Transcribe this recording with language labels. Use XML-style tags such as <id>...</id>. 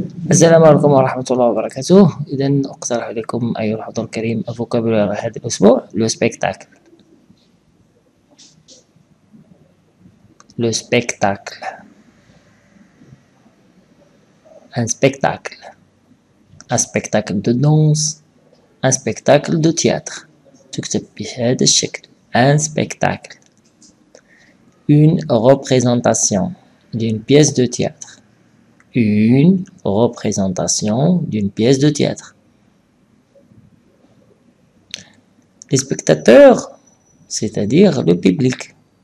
<ar>السلام عليكم ورحمة الله وبركاته. إذا أقترح عليكم أيها الحضور الكريم الفوكابولار هذا الأسبوع لو سبيكتاكل.</ar> <fr>لو سبيكتاكل un spectacle. Un spectacle de danse. Un spectacle de théâtre.</fr> <ar>تكتب بهذا الشكل un spectacle.</ar> <fr>Une représentation d'une pièce de théâtre. Une représentation d'une pièce de théâtre. Les spectateurs, c'est-à-dire le public.</fr>